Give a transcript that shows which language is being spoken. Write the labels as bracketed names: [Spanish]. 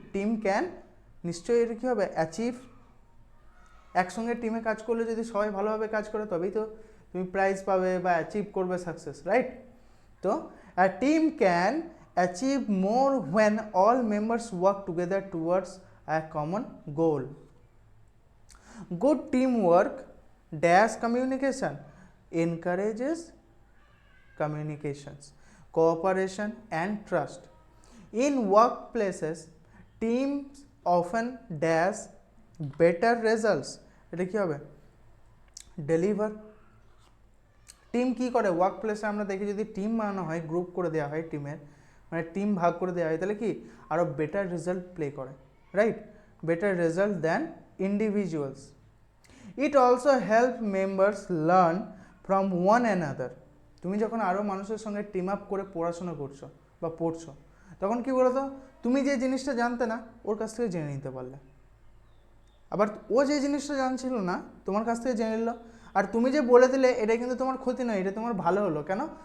[Bangla] Team can, নিশ্চয়ই এটা কী হবে? অ্যাচিভ। একসঙ্গে টিমে কাজ করলে যদি সবাই ভালোভাবে কাজ করে তবেই তো তুমি প্রাইজ পাবে বা অ্যাচিভ করবে সাকসেস, রাইট? [English] তো a team can achieve more when all members work together towards a common goal. Good teamwork dash communication encourages communications, cooperation and trust. In workplaces, teams often dash better results. [Bangla] এটা কি হবে? Deliver. Team কি করে? Work প্লেসে আমরা দেখি যদি team বানানো হয়, গ্রুপ করে দেওয়া হয়, টিমের মানে টিম ভাগ করে দেওয়া হয়, তাহলে কি আরও বেটার রেজাল্ট প্লে করে, right? [English] Better result than individuals. It also help members learn from one another. [Bangla] তুমি যখন আরও মানুষের সঙ্গে টিম আপ করে পড়াশোনা করছো বা পড়ছো, তখন কি বলতো, তুমি যে জিনিসটা জানতে না ওর কাছ থেকে জেনে নিতে পারলে, আবার ও যে জিনিসটা জানছিল না তোমার কাছ থেকে জেনে নিল, আর তুমি যে বলে দিলে এটা কিন্তু তোমার ক্ষতি নয়, এটা তোমার ভালো হলো। কেন?